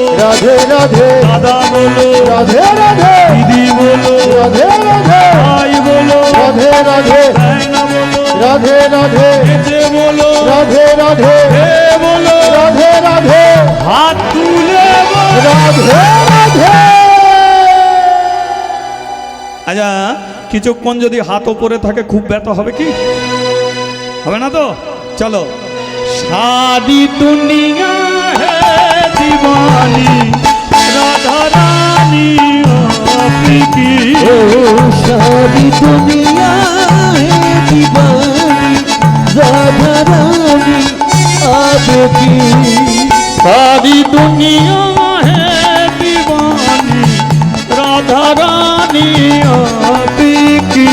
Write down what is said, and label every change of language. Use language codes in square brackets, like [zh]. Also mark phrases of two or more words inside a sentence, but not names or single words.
[hi] राधे राधे। दादा बोलो, राधे राधे। दीदी बोलो, राधे राधे। भाई बोलो, राधे राधे। बहन बोलो, राधे राधे। बेटे बोलो, राधे राधे। हे बोलो, राधे राधे। हाथ तुले बोलो। राधे राधे। [bn] আচ্ছা, কিছুক্ষণ যদি হাত ওপরে থাকে খুব ব্যথা হবে কি? হবে না তো? চলো। [hi] शादी दुनिया हे दीवानी राधा रानी आपकी ओ सारी दुनिया है दीवानी राधा रानी आपकी सारी दुनिया है दीवानी राधा रानी आपकी